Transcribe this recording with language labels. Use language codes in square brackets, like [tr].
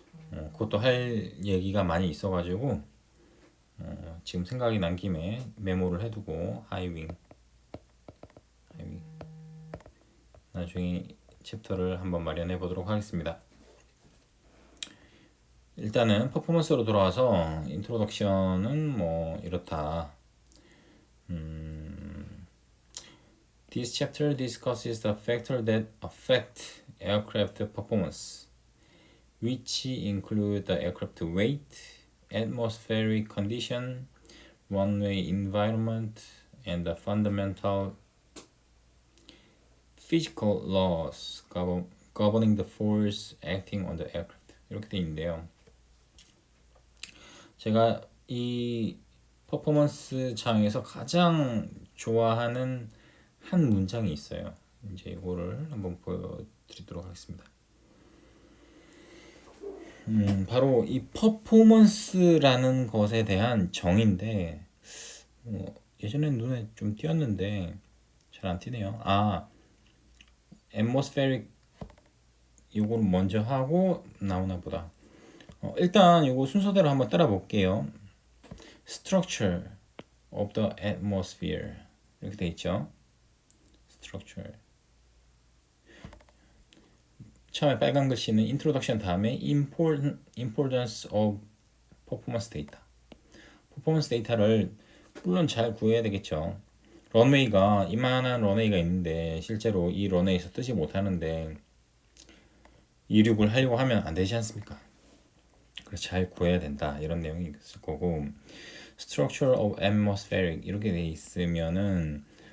[ko] 그것도 할 얘기가 많이 있어가지고 지금 생각이 난 김에 메모를 해두고 하이윙 나중에 챕터를 한번 마련해 보도록 하겠습니다. 일단은 퍼포먼스로 돌아와서 인트로덕션은 뭐 이렇다. [en] This chapter discusses the factors that affect aircraft performance, which include the aircraft weight, atmospheric condition, runway environment, and the fundamental physical laws governing the force acting on the aircraft. [ko] 이렇게 돼 있는데요. 제가 이 퍼포먼스 장에서 가장 좋아하는 한 문장이 있어요. 이제 이거를 한번 보여드리도록 하겠습니다. 바로 이 퍼포먼스라는 것에 대한 정의인데 예전엔 눈에 좀 띄었는데 잘 안 띄네요. atmospheric 요거를 먼저 하고 나오나 보다. 일단 요거 순서대로 한번 따라 볼게요. [en] Structure of the atmosphere [ko] 이렇게 돼 있죠. [en] Structure. [ko] 처음에 빨간 글씨는 Introduction 다음에 Importance of Performance Data. 퍼포먼스 데이터를 물론 잘 구해야 되겠죠. 런웨이가 이만한 런웨이가 있는데 실제로 이 런웨이에서 뜨지 못하는데 이륙을 하려고 하면 안 되지 않습니까? 그래서 잘 구해야 된다 이런 내용이 있을 거고 Structure of Atmospheric 이렇게 돼 있으면은